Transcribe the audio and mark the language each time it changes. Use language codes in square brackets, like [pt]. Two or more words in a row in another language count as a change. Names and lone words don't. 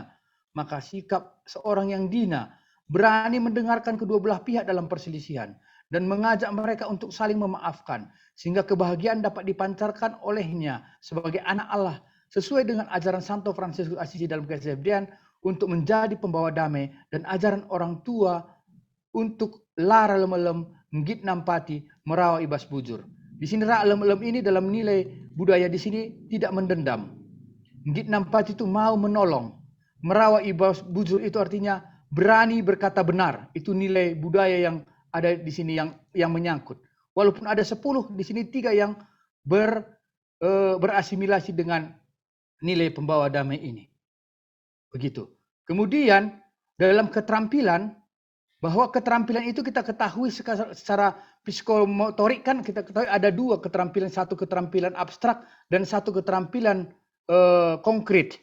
[id] Maka sikap seorang yang dina berani mendengarkan kedua belah pihak dalam perselisihan dan mengajak mereka untuk saling memaafkan, sehingga kebahagiaan dapat dipancarkan olehnya sebagai anak Allah sesuai dengan ajaran Santo Fransiskus Assisi dalam KSFD-an untuk menjadi pembawa damai, dan ajaran orang tua untuk [btx] la relem, ngit nampati, merawa ibas bujur. [id] Di sini [btx] ra relem [id] ini dalam nilai budaya di sini tidak mendendam. [btx] Ngit nampati [id] itu mau menolong. [btx] Merawa ibas bujur [id] itu artinya berani berkata benar. Itu nilai budaya yang ada di sini yang menyangkut. Walaupun ada 10, di sini 3 yang berasimilasi dengan nilai pembawa damai ini. Begitu. Kemudian dalam keterampilan Bahwa keterampilan itu kita ketahui secara psikomotorik kan kita ketahui ada dua keterampilan, satu keterampilan abstrak dan satu keterampilan konkret.